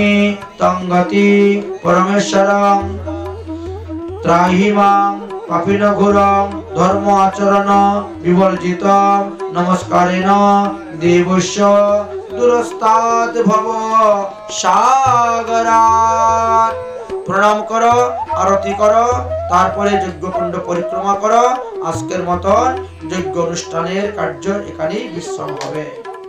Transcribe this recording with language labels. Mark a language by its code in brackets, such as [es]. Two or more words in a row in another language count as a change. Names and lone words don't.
[sa] तं गति परमेश्वरं त्राहि मां पापिन घोरं धर्म आचरण विवर्जितं नमस्कारेण देवस्य दूरस्तात् भव सागरात् [bn] প্রণাম করো, আরতি করো, তারপরে যজ্ঞকুণ্ড পরিক্রমা করো। আজকের মতন যজ্ঞ অনুষ্ঠানের কার্য এখানেই বিশ্রাম হবে।